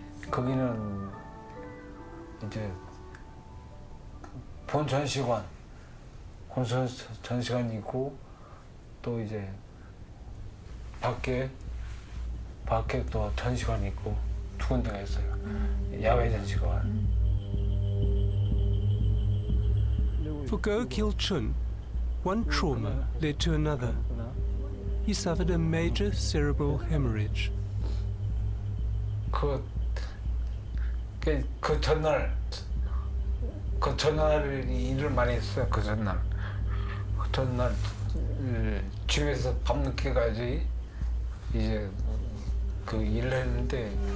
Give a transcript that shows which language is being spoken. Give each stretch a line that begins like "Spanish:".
Korean: 거기는 이제 본 전시관 있고 또 이제 밖에 또 전시관이 있고 두 군데가 있어요. 야외 전시관.
English: For Go Kil Chun, one trauma led to another. He suffered a major cerebral hemorrhage.
Korean: 그 전날 일을 많이 했어요. 그 전날 집에서 밤늦게까지 이제 그 일을 했는데.